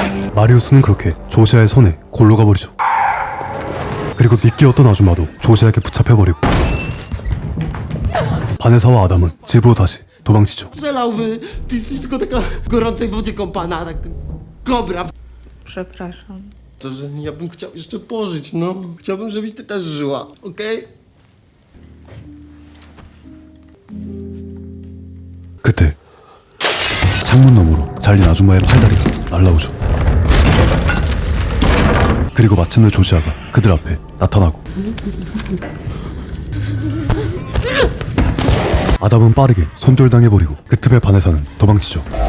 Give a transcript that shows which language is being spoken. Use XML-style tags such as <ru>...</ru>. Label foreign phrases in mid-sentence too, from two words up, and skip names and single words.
<ko>마리우스는 그렇게 조시아의 손에 골로 가버리죠. 그리고 미끼 어떤 아줌마도 조시아에게 붙잡혀버리고 바네사와 아담은 집으로 다시 도망치죠.</ko> <pl>Strzelałby! Ty jesteś tylko taka w gorącej wodzie kąpana, tak kobra. Przepraszam. To, że ja bym chciał jeszcze pożyć, no. Chciałbym, żebyś ty też żyła, okej?</pl> <ko>그때 창문 너머로 잘린 아줌마의 팔다리가 날라오죠. 그리고 마침내 조시아가 그들 앞에 나타나고 아담은 빠르게 손절당해버리고 그 틈에 바네사는 도망치죠.</ko>